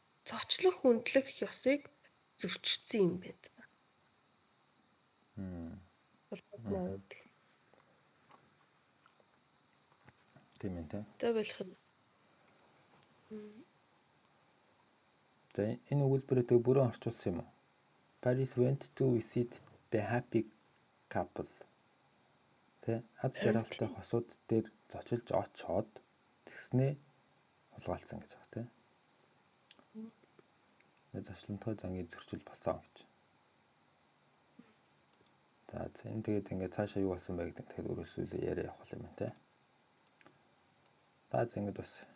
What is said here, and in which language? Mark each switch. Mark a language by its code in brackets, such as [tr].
[mn] Зочлох хөндлөх ёсыг зөрчсөн юм байна. Хулгайлцсан гэдэг. Тийм ээ те. За болох нь. За энэ өгүүлбэрээ бүрэн орчуулсан юм уу? [en] Paris went to visit the happy couple. [mn] Тэ аз жаргалтай хосууд дээр зочилж очоод тэгснээ хулгайлцсан гэж байгаа те. Зочломтгой зангийн зөрчил болсон гэж. За энэ тэгээд ингээд цаашаа юу болсон бэ гэдэг тэгэхээр өөрөөсөө яриа явах юм те. За ингэж бас